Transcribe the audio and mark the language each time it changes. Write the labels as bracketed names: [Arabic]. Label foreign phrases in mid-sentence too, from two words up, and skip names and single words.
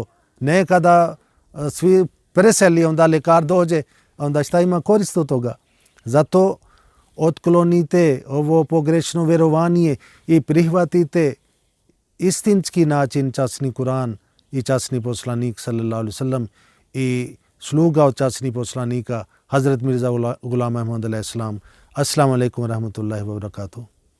[Bosnian] Ne kada svi preseli, onda lekar dođe, onda šta ima korist od toga? Zato otklonite ovo pogrešno vjerovanje i prihvatite istinski način časni Kur'an i časni poslanik [Arabic] صلى الله عليه وسلم [Bosnian] i sluga od časnih poslanika Hazret Mirza Ghulam Ahmad [Arabic] عليه السلام. السلام عليكم ورحمة الله وبركاته.